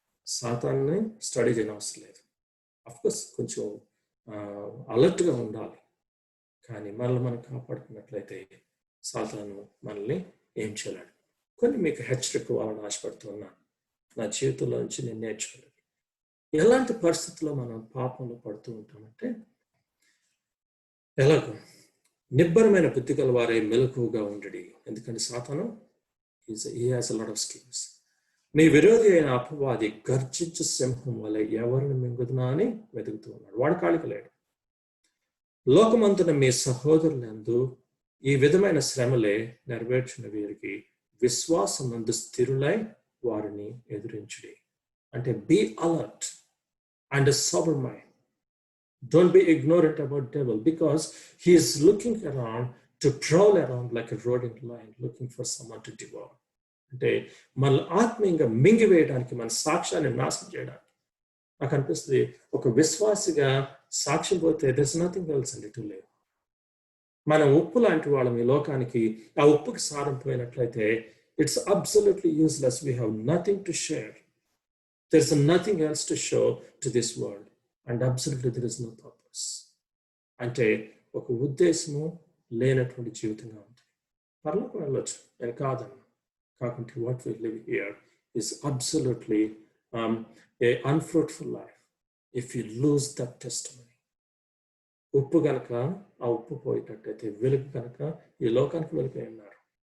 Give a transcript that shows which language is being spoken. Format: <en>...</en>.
<te>సాతాన్ని స్టడీ చేయని అవసరం లేదు. అఫ్కోర్స్ కొంచెం అలర్ట్గా ఉండాలి, కానీ మనల్ని మనం కాపాడుకున్నట్లయితే సాతాను మనల్ని ఏం చేయలేడు. కొన్ని మీకు హెచ్చరిక వాళ్ళని ఆశపడుతూ ఉన్నాను. నా జీవితంలో నుంచి నేను నేర్చుకున్నాను. ఎలాంటి పరిస్థితుల్లో మనం పాపంలో పడుతూ ఉంటామంటే, ఎలాగో నిబ్బరమైన బుద్ధి గల వారే మెలకువగా ఉండడి. ఎందుకంటే సాతాను</te> <en>he has a lot of schemes.</en> <te>మీ విరోధి అయిన అపవాది గర్జించు సింహం వల్ల ఎవరిని మింగుదునా అని వెతుకుతూ ఉన్నాడు. వాడు ఖాళీకి లేడు. లోకమంతున మీ సహోదరులందు ఈ విధమైన శ్రమలే నెరవేర్చిన వీరికి విశ్వాసం నందు స్థిరులై వారిని ఎదురించుడి.</te> <en>అంటే be alert and sober mind. Don't be ignorant about devil, because he is looking around to prowl around like a rodent lion looking for someone to devour.</en> <te>అంటే మన ఆత్మీయంగా మింగివేయడానికి, మన సాక్ష్యాన్ని నాశనం చేయడానికి. నాకు అనిపిస్తుంది, ఒక విశ్వాసిగా సాక్ష్యం పోతే</te> <en>there's nothing else</en> <te>అండి</te> <en>To live.</en> <te>మనం ఉప్పు లాంటి వాళ్ళం ఈ లోకానికి. ఆ ఉప్పుకి సారం పోయినట్లయితే</te> <en>it's absolutely useless. We have nothing to share. There's nothing else to show to this world. And absolutely there is no purpose.</en> <te>అంటే ఒక ఉద్దేశము లేనటువంటి జీవితంగా ఉంటుంది. పరలోకం వెళ్ళొచ్చు, నేను కాదన్నా. కాకుంటే</te> <en>What we live here is absolutely a unfruitful life if you lose that testimony.</en> <te>ఉప్పు కనుక ఆ ఉప్పు పోయేటట్టయితే, వెలుగు కనుక ఈ లోకానికి వెలుగు ఉన్నారు.</te>